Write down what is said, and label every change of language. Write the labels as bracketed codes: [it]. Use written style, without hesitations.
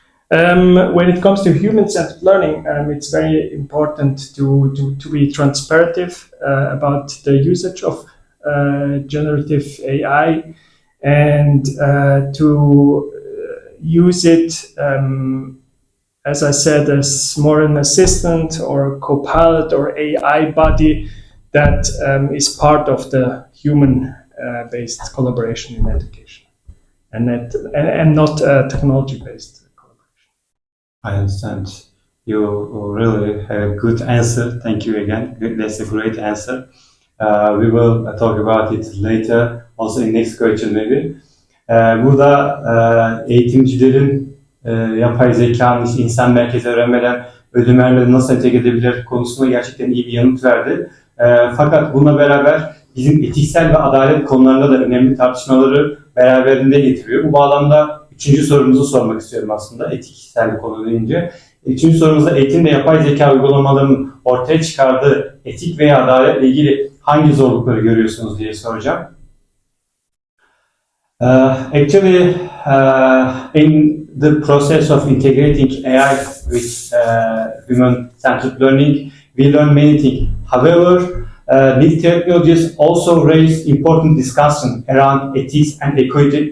[en] When it comes to human-centered learning, it's very important to be transparent about the usage of generative AI and to use it, as I said, as more an assistant or a co-pilot or AI buddy that is part of the human-based collaboration in education, and not technology-based. I understand. You really have a good answer. Thank you again. That's a great answer. We will talk about it later. Also in next question maybe. [tr] Burada eğitimcilerin yapay zekanın insan merkezi öğrenmeden ödüllerle nasıl entegre edebilir konusunda gerçekten iyi bir yanıt verdi. Fakat bununla beraber bizim etiksel ve adalet konularında da önemli tartışmaları beraberinde getiriyor. Bu bağlamda üçüncü sorumuzu sormak istiyorum aslında etiksel konu deyince. Üçüncü sorumuzda eğitimde yapay zeka uygulamalarının ortaya çıkardığı etik veya adaletle ilgili hangi zorlukları görüyorsunuz diye soracağım. [en] Actually, in the process of integrating AI with human-centered learning, we learn many things. However, these technologies also raise important discussion around ethics and equity.